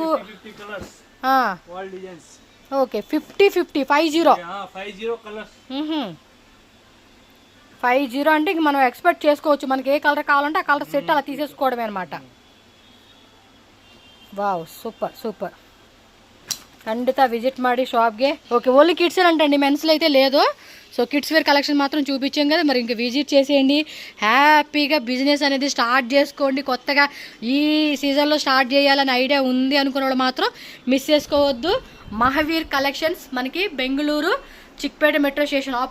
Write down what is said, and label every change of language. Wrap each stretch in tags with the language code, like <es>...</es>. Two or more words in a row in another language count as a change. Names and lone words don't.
<en>50 colours, all designs. ఓకే, 50 50 50 కలర్స్.</en> <te>50 అంటే ఇంక మనం ఎక్స్పెక్ట్ చేసుకోవచ్చు, మనకి ఏ కలర్ కావాలంటే ఆ</te> <en>colour set</en> <te>అలా తీసేసుకోవడమే అనమాట.</te> <en>Wow, super super.</en> <kn>ಖಂಡಿತ ವಿಸಿಟ್ ಮಾಡಿ షాప్ಗೆ.</kn> <en>Okay, only kids</en> <te>అంటండి, మెన్స్లో అయితే లేదు.</te> <en>So kids wear collection</en> <te>మాత్రం చూపించాం కదా, మరి ఇంకా విజిట్ చేసేయండి. హ్యాపీగా బిజినెస్ అనేది స్టార్ట్ చేసుకోండి. కొత్తగా ఈ సీజన్లో స్టార్ట్ చేయాలని ఐడియా ఉంది అనుకున్న వాళ్ళు మాత్రం మిస్ చేసుకోవద్దు. మహావీర్ కలెక్షన్స్ మనకి బెంగళూరు చిక్పేట</te> <en>metro station</en> <te>ఆపోజిట్లోనే ఉంటుంది.</te>